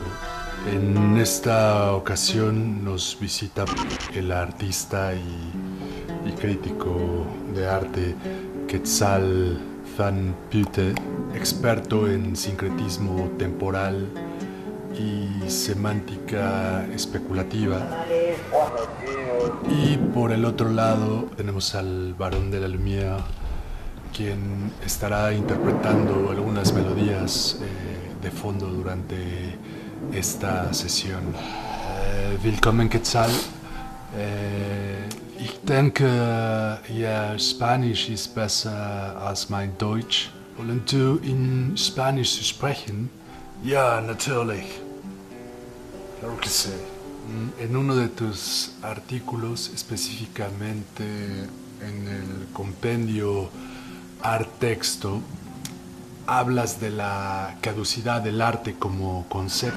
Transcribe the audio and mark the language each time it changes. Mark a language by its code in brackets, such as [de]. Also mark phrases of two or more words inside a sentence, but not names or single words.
[es] En esta ocasión nos visita el artista y crítico de arte Quetzal Zanpüte, experto en sincretismo temporal y semántica especulativa. Y por el otro lado tenemos al Barón de la Lumière, quien estará interpretando algunas melodías de fondo durante esta sesión. [de] Willkommen Quetzal. Ich denke, Ihr Spanisch ist besser als mein Deutsch. Wollen du in Spanisch sprechen? Ja, natürlich. [es] Claro que sí. En uno de tus artículos, específicamente en el compendio Art-Texto, hablas de la caducidad del arte como concepto.